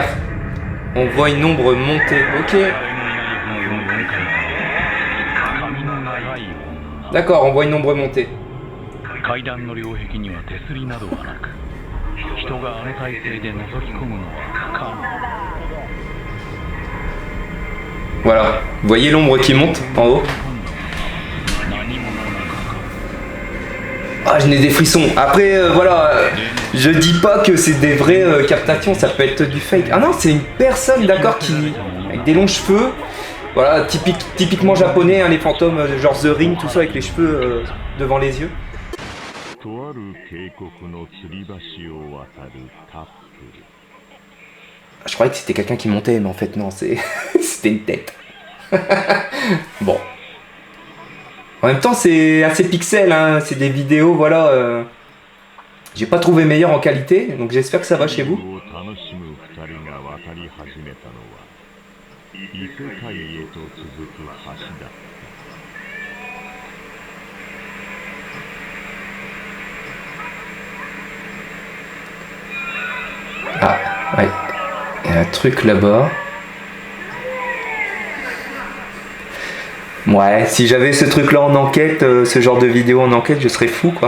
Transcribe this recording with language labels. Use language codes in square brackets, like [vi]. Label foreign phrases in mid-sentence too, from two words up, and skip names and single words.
[fr] On voit une ombre monter. Ok. D'accord, on voit une ombre monter. [ja] 階段の両壁には手すりなどはなく、人があの体勢で覗き込むのは不可能。 [fr] Voilà. Vous voyez l'ombre qui monte en haut? Ah, je n'ai des frissons. Après, voilà, je dis pas que c'est des vraies captations, ça peut être du fake. Ah non, c'est une personne, d'accord, qui avec des longs cheveux. Voilà, typiquement japonais, hein, les fantômes, genre The Ring, tout ça avec les cheveux devant les yeux. [ja] とある渓谷の吊り橋を渡るカップル [fr] Je croyais que c'était quelqu'un qui montait, mais en fait non, c'était une tête. Bon. En même temps, c'est assez pixel, hein, c'est des vidéos, voilà. J'ai pas trouvé meilleur en qualité, donc j'espère que ça va chez vous. [ja] を楽しむ二人が渡り始めたのは異世界へと続く橋だ [fr] Ah, ouais. Il y a un truc là-bas. Ouais, si j'avais ce truc-là en enquête, ce genre de vidéo en enquête, je serais fou, quoi.